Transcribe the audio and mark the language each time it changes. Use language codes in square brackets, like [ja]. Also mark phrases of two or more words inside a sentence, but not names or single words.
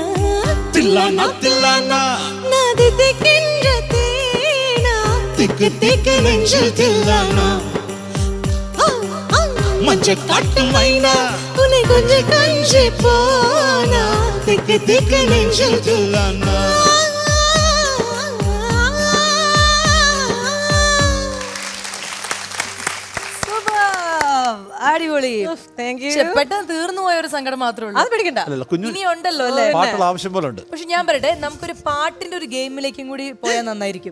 [ta] தில்லானா தில்லானா நான் தித்திக்கின்ற தேனா திக்கு திக்கு நெஞ்சில் தில்லானா மஞ்ச காட்டு மைனா உன்னை கொஞ்சி கொஞ்சி போனா திக்கு திக்கு நெஞ்சில் தில்லானா [ml] അടിപൊളി. പെട്ടെന്ന് തീർന്നു പോയ ഒരു സങ്കടം മാത്രമേ ഉള്ളൂ. അത് പിടിക്കണ്ട, ഇനി ഉണ്ടല്ലോ അല്ലേ പാട്ടുള്ള ആവശ്യം പോലെ ഉണ്ട്. പക്ഷെ ഞാൻ പറയട്ടെ, നമുക്കൊരു പാട്ടിന്റെ ഒരു ഗെയിമിലേക്കും കൂടി പോയാൽ നന്നായിരിക്കും.